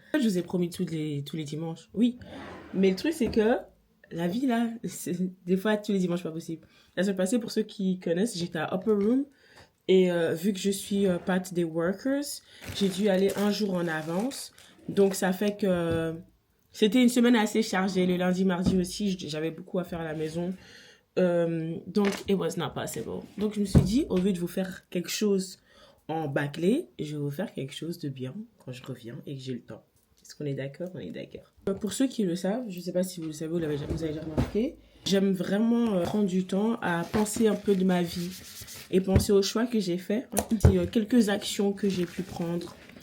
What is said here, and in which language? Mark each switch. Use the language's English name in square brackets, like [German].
[French] Je vous ai promis tous les dimanches, oui. Mais le truc c'est que la vie là, des fois tous les dimanches pas possible. La semaine passée, pour ceux qui connaissent, j'étais à Upper Room et vu que je suis part des workers, j'ai dû aller un jour en avance. Donc ça fait que c'était une semaine assez chargée. Le lundi, mardi aussi, j'avais beaucoup à faire à la maison. [English] Donc, it was not possible. [French] Donc, je me suis dit, au lieu de vous faire quelque chose en bâclé, je vais vous faire quelque chose de bien quand je reviens et que j'ai le temps. Est-ce qu'on est d'accord? On est d'accord. Pour ceux qui le savent, je ne sais pas si vous le savez, vous avez déjà remarqué, j'aime vraiment prendre du temps à penser un peu de ma vie et penser aux choix que j'ai faits, quelques actions que j'ai pu prendre.